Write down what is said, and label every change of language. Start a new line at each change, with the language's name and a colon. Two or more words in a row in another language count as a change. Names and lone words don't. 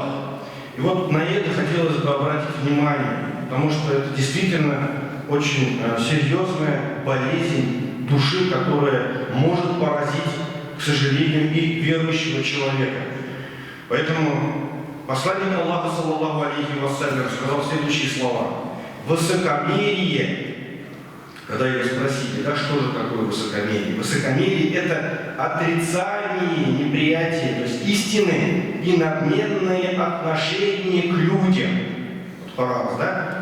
Russian: И вот на это хотелось бы обратить внимание, потому что это действительно очень серьезная болезнь души, которая может поразить, к сожалению, и верующего человека. Поэтому посланник Аллаха,
Arabic: صلى الله عليه وسلم,
Russian: сказал следующие слова. Высокомерие, когда его спросили, да, что же такое высокомерие? Высокомерие – это отрицание, неприятие, то есть истины и надменное отношение к людям. Вот параз, да?